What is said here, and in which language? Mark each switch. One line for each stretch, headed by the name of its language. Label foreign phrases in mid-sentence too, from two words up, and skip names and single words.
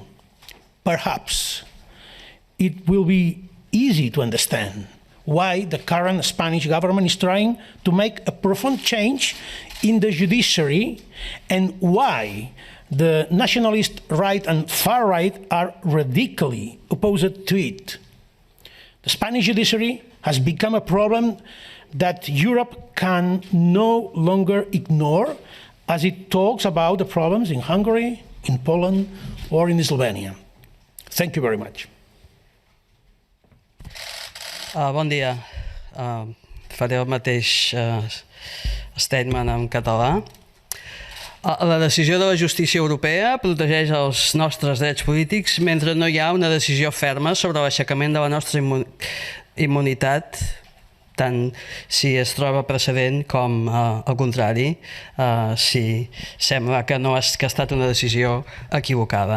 English: Perhaps it will be easy to understand why the current Spanish government is trying to make a profound change in the judiciary and why the nationalist right and far right are radically opposed to it. The Spanish judiciary has become a problem that Europe can no longer ignore as it talks about the problems in Hungary, in Poland, or in Slovenia. Thank you very much.
Catalan: Bon dia. Faré el mateix statement en català. La decisió de la justícia europea protegeix els nostres drets polítics mentre no hi ha una decisió ferma sobre l'aixecament de la nostra immunitat, tant si es troba precedent com al contrari, si sembla que no ha estat una decisió equivocada.